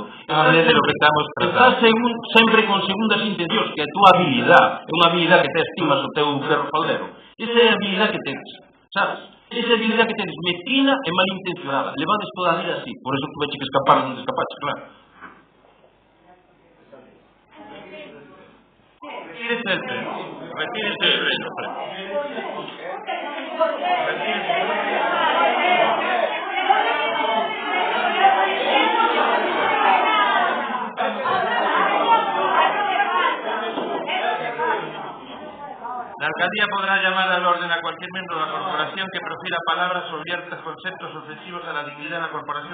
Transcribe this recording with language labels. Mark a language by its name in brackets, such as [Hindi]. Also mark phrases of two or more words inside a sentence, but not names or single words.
[Galician] Estás sempre con segundas intencións, que é a túa habilidade, é unha habilidade que te estimas o teu ferro faldero. Esa é a habilidade que tedes, sabes? Esa é a habilidade que tedes, mezquina e malintencionada. Levades toda a vida así, [Spanish] por eso tuve que escapar [Galician] onde escapaches, claro. [Spanish] Retírese el reino. La alcaldía podrá llamar al orden a cualquier miembro de la corporación que profiera palabras o vierta conceptos ofensivos a la dignidad de la corporación.